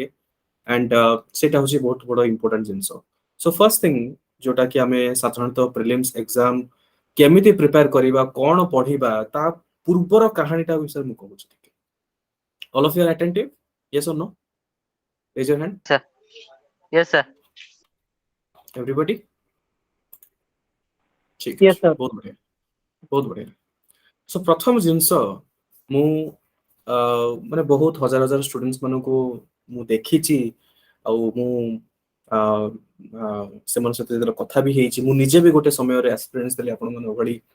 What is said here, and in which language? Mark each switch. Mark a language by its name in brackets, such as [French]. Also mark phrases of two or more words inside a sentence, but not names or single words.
[Odia] ଆଣ୍ଡ ସେଇଟା ହଉଛି ବହୁତ ବଡ ଇମ୍ପୋର୍ଟାଣ୍ଟ ଜିନିଷ। [English] so first thing [Odia] ଯୋଉଟା କି ଆମେ ସାଧାରଣତଃ [English] prelims exam [Odia] କେମିତି ପ୍ରିପେୟାର କରିବା, କଣ ପଢିବା, ତା ପୂର୍ବର କାହାଣୀଟା ବିଷୟରେ ମୁଁ କହୁଛି ଟିକେ। [English] All of you are attentive? Yes or no? Raise your hand. Sir. Yes, sir. ଏଭରିବଡି? ଠିକ Yes, [Odia] ଅଛି, [English] sir. [Odia] ବହୁତ ବଢିଆ, ବହୁତ ବଢିଆ। ସୋ ପ୍ରଥମ ଜିନିଷ, ମୁଁ ମାନେ ବହୁତ ହଜାର ହଜାର ଷ୍ଟୁଡେଣ୍ଟସ ମାନଙ୍କୁ ମୁଁ ଦେଖିଛି, ଆଉ ମୁଁ ସେମାନଙ୍କ ସହିତ ଯେତେବେଳେ କଥା ବି ହେଇଛି, ମୁଁ ନିଜେ ବି ଗୋଟେ ସମୟରେ ଏକ୍ସପିରିଏନ୍ସ ଦେଲି ଆପଣମାନଙ୍କ ଭଳି।